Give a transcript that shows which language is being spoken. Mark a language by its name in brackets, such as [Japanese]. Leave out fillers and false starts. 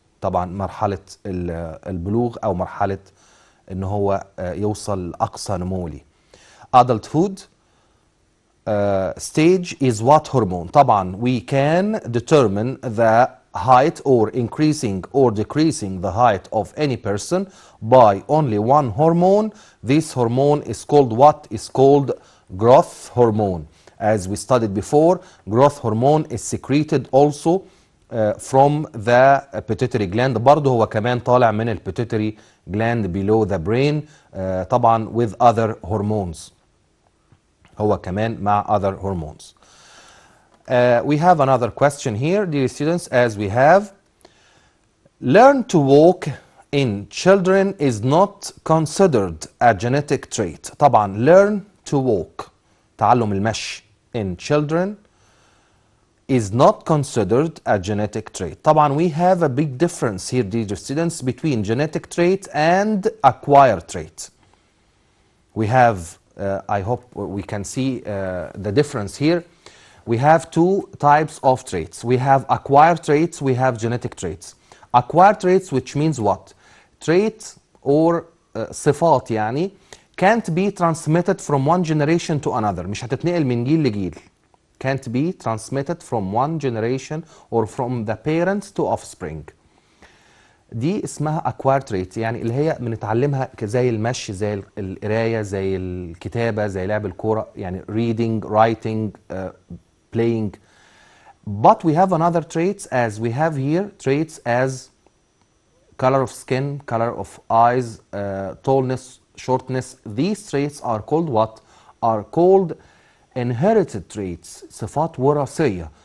[Arabic] طبعا مرحلة البلوغ أو مرحلة إن هو يوصل لأقصى نمو ليه. adulthood [English] stage is what hormone. طبعا we can determine the height or increasing or decreasing the height of any person by only one hormone. This hormone is called what? Is called growth hormone. As we studied before, growth hormone is secreted also from the pituitary gland. [Arabic] برضه هو كمان طالع من ال pituitary gland [English] below the brain [Arabic] طبعا [English] with other hormones. [Arabic] هو كمان مع [English] other hormones. We have another question here, dear students, as we have learn to walk in children is not considered a genetic trait. طبعا learn to walk [Arabic] تعلم المشي [English] in children is not considered a genetic trait. طبعا we have a big difference here, dear students, between genetic trait and acquired trait. We have I hope we can see the difference here. We have two types of traits. We have acquired traits, we have genetic traits. Acquired traits, which means what? Trait or [Arabic] صفات يعني [English] can't be transmitted from one generation to another. [Arabic] مش هتتنقل من جيل لجيل. [English] Can't be transmitted from one generation or from the parents to offspring. [Arabic] دي اسمها acquired trait، يعني اللي هي بنتعلمها زي المشي، زي القرايه، زي الكتابه، زي لعب الكوره، يعني [English] reading, writing, playing. But we have another traits, as we have here traits as color of skin, color of eyes, tallness, shortness. These traits are called what? Are called inherited traits. [Arabic] صفات وراثيه.